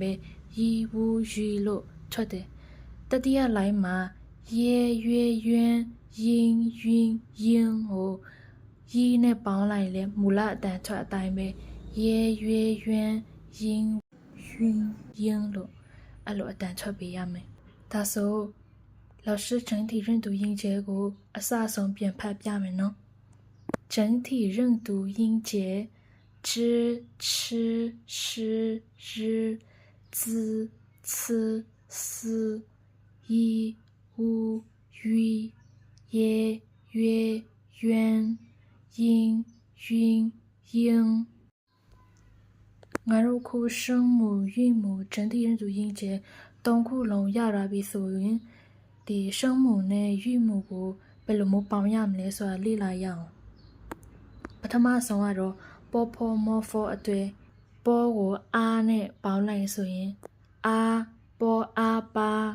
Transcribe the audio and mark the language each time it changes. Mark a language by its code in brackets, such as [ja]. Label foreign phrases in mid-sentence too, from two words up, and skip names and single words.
[my] ပဲရီဝူရီလို့ထွက်တယ်။တတိယလိုင်းမှာရေရွေယွန်းရင်ယွင်းရင်ကိုရီနဲ့ ပေါင်းလိုက်ရင်လဲမူလအတန်ထွက်အတိုင်းပဲရေရွေယွန်းရင်ယွ င်းရင်လို့အဲ့လိုအတန်ထွက်ပေးရမယ်။ဒါဆို [zh] 老師整體認讀音節 [my] ကိုအစဆုံးပြန်ဖတ်ပြမယ်နော်။ [zh] 整體認讀音節知吃吃日滋呲絲一烏魚耶約淵音韻英 [my] ငါတို့ခု [zh] 聲母韻母整體認讀音節 [my] 3 ခုလုံးရလာပြီဆိုရင်ဒီ聲母နဲ့韻母ကိုဘယ်လိုမျိုးပေါင်းရမလဲဆိုတာလေ့လာရအောင်ပထမဆုံးကတော့ပေါ်ဖောမောဖောအတွေ့ပေါ်ကိုအားနဲ့ပေါင်းလိုက်ဆိုရင်အားပေါ်အားပါ